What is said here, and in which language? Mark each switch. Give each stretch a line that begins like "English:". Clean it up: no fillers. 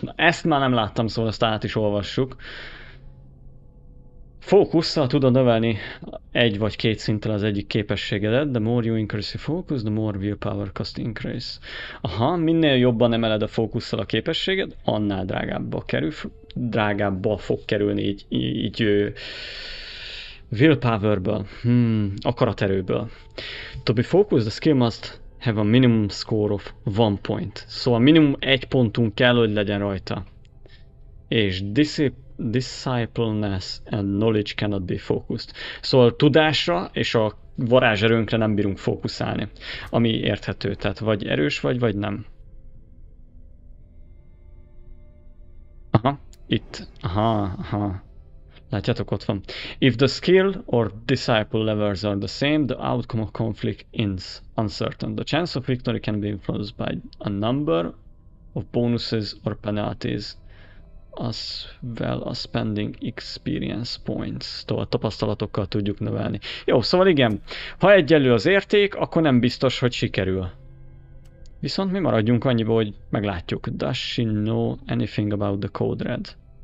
Hungarian: Na, ezt már nem láttam, szóval ezt át is olvassuk. Fókusszal tudod növelni 1 vagy 2 szinten az egyik képességedet.
English: The more you increase your focus, the more willpower cost increase.
Hungarian: Aha, minél jobban emeled a fókusszal a képességed, annál drágábbba fog kerülni így willpowerből, akaraterőből.
English: To be focused, the skill must have a minimum score of 1 point.
Hungarian: Szóval minimum 1 pontunk kell, hogy legyen rajta.
English: És discipliness and knowledge cannot be focused.
Hungarian: Szóval tudásra és a varázserőnkre nem bírunk fókuszálni. Ami érthető, tehát vagy erős vagy nem. Aha, itt. Aha. Látjátok, ott van.
English: If the skill or disciple levels are the same, the outcome of conflict is uncertain. The chance of victory can be influenced by a number of bonuses or penalties, as well as spending experience points.
Hungarian: Tovább tapasztalatokkal tudjuk növelni. Jó, szóval igen, ha egyenlő az érték, akkor nem biztos, hogy sikerül. Viszont mi maradjunk annyiba, hogy meglátjuk.
English: Does she know anything about the code red?